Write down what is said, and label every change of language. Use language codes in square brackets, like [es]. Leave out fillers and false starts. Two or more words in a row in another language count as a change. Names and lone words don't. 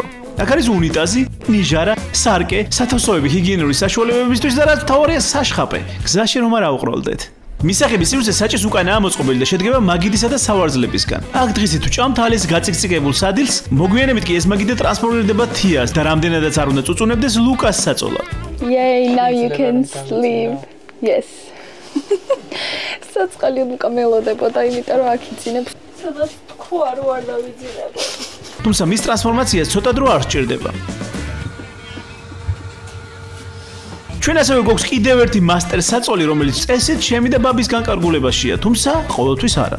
[ka] აქ არის უნიტაზი, ნიჟარა, სარკე, სათავსოები ჰიგიენური საშუალებებისთვის და რაც მთავარია საშხაპე. გზაში რომ არ აუყროლდეთ. მისაღების სივრცე საჭის უკანაა მოწყობილი და შედგება მაგიდისა და სავარძლებისგან. აქ დღისით თუ ჭამთ ალის გაწიკწიკებულ სადილს, მოგვიანებით კი ეს მაგიდა ტრანსფორმირდება თიას და რამდენადაც არ უნდა წუწუნებდეს ლუკას საწოლად. [en] Yay, now you can sleep. Yes. [ka] საწყალი ლუკა მელოდებოდა, იმიტომ რომ აქ იცინებს. სადაც თქვა რომ არ დავიძინებო. თუმცა მის ტრანსფორმაციას ცოტა დრო არ სჭირდება. ჩვენ ასევე გვაქვს კიდევ ერთი მასტერ საწოლი, რომელიც წესით ჩემი და ბაბის განკარგულებაშია, თუმცა ყოველთვის არა.